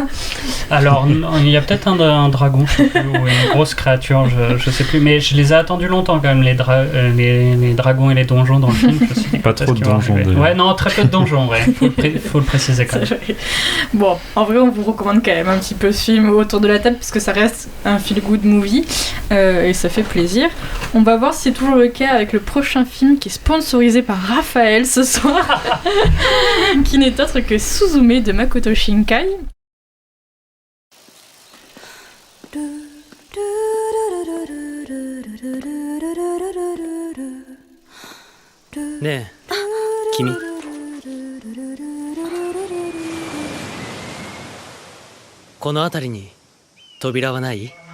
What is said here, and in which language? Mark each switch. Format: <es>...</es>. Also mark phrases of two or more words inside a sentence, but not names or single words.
<fr>Alors, il y a peut-être un dragon, je sais plus, ou une grosse créature, je sais plus. Mais je les ai attendus longtemps quand même, les dragons et les donjons dans le film. Je sais pas trop de donjons. Ouais, non, très peu de donjons, ouais. Faut le préciser quand même. Bon, en vrai, on vous recommande quand même un petit peu ce film autour de la table parce que ça reste un</fr> <en>feel-good movie</en> <fr>et ça fait plaisir. On va voir si c'est toujours le cas avec le prochain film qui est sponsorisé par Raphaël ce soir, qui n'est autre que Suzume de Makoto Shinkai.</fr> <ja>ねえ君この辺りに扉はない？</ja>